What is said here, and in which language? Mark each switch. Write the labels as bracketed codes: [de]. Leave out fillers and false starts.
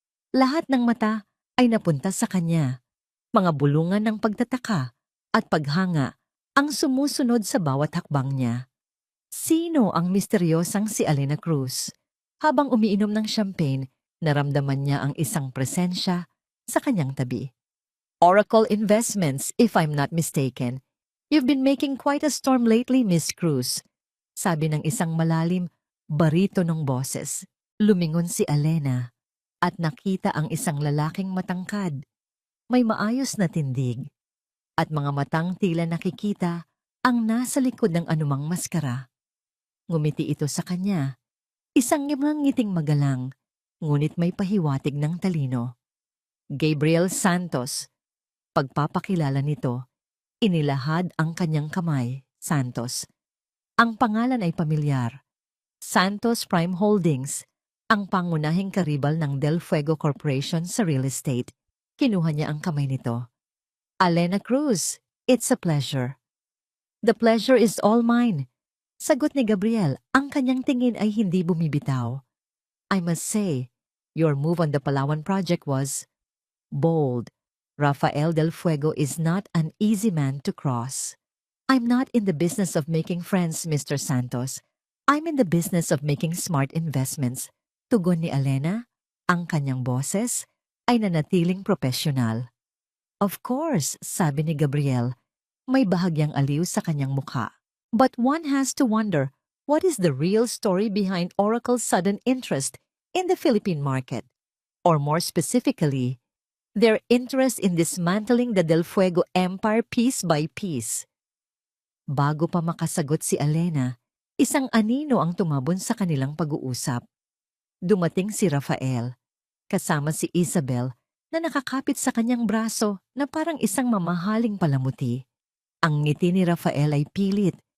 [tl] Lahat ng mata ay napunta sa kanya. Mga bulungan ng pagtataka at paghanga ang sumusunod sa bawat hakbang niya. Sino ang misteryosang si Elena Cruz? Habang umiinom ng champagne, naramdaman niya ang isang presensya sa kanyang tabi. [en] "Oracle Investments, if I'm not mistaken. You've been making quite a storm lately, Miss Cruz," [tl] sabi ng isang malalim, baritonong boses. Lumingon si Elena at nakita ang isang lalaking matangkad, may maayos na tindig, at mga matang tila nakikita ang nasa likod ng anumang maskara. Ngumiti ito sa kanya, isang ngiting magalang, ngunit may pahiwatig ng talino. "Gabriel Santos." Pagpapakilala nito, inilahad ang kanyang kamay, Santos. Ang pangalan ay pamilyar. Santos Prime Holdings, ang pangunahing karibal ng Del Fuego Corporation sa real estate. Kinuha niya ang kamay nito. [en] "Elena Cruz, it's a pleasure." "The pleasure is all mine." [tl] Sagot ni Gabriel, ang kanyang tingin ay hindi bumibitaw. [en] "I must say, your move on the Palawan project was bold. Rafael Del Fuego is not an easy man to cross." "I'm not in the business of making friends, Mr. Santos. I'm in the business of making smart investments." [tl] Tugon ni Elena, ang kanyang boses ay nanatiling profesional. [en] "Of course," [tl] sabi ni Gabriel, may bahagyang aliw sa kanyang mukha. [en] "But one has to wonder, what is the real story behind Oracle's sudden interest in the Philippine market? Or more specifically, their interest in dismantling the Del Fuego empire piece by piece." [tl] Bago pa makasagot si Elena, isang anino ang tumabon sa kanilang pag-uusap. Dumating si Rafael, kasama si Isabel na nakakapit sa kanyang braso na parang isang mamahaling palamuti. Ang ngiti ni Rafael ay pilit,